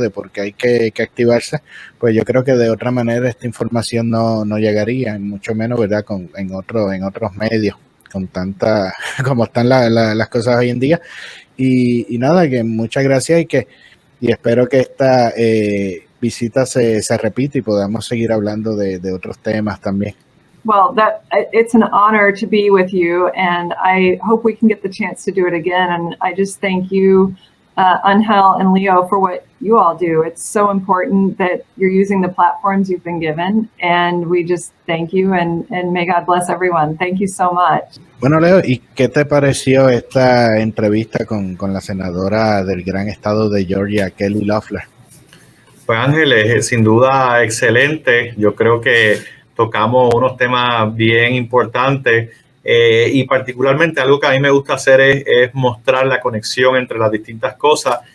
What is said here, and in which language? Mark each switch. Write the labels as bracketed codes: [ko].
[es] De por qué hay que activarse. Pues yo creo que de otra manera esta información no llegaría, mucho menos, ¿verdad? En otros medios, con tanta como están las cosas hoy en día. Y nada, que muchas gracias y espero que esta visita se repita y podamos seguir hablando de otros temas también. [en] Well, it's an honor to be with you, and I hope we can get the chance to do it again. And I just thank you, Angel and Leo, for what you all do. It's so important that you're using the platforms you've been given, and we just thank you, and may God bless everyone. Thank you so much. [es] Bueno, Leo, ¿y qué te pareció esta entrevista con la senadora del gran estado de Georgia, Kelly Loeffler? Pues Ángel, es sin duda excelente. Yo creo que tocamos unos temas bien importantes, y particularmente algo que a mí me gusta hacer es mostrar la conexión entre las distintas cosas.